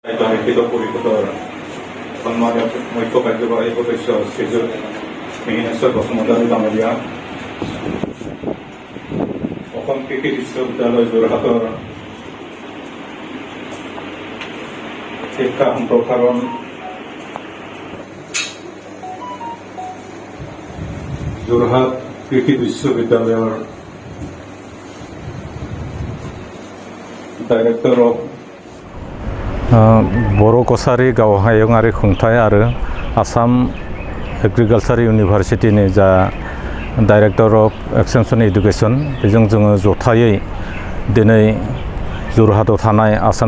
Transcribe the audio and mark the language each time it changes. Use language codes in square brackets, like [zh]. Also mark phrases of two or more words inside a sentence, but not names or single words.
[as] লিখিত পৰিষদৰ সন্মানীয় মুখ্য কাৰ্যবাহী সদস্য শ্ৰীযুত মিহিনেশ্বৰ বসুমতাৰী ডাঙৰীয়া, অসম কৃষি বিশ্ববিদ্যালয় যোৰহাটৰ শিক্ষা সম্প্ৰসাৰণ যোৰহাট কৃষি বিশ্ববিদ্যালয়ৰ [en] director of [brx] बर' कसारि गाव हायुङारि खुंथाय आरो आसाम एग्रिकालसार इउनिभारसिटिनि जा [en] director of extension education [brx] बेजों जोङो जथायै दिनै जोरहाटआव थानाय आसाम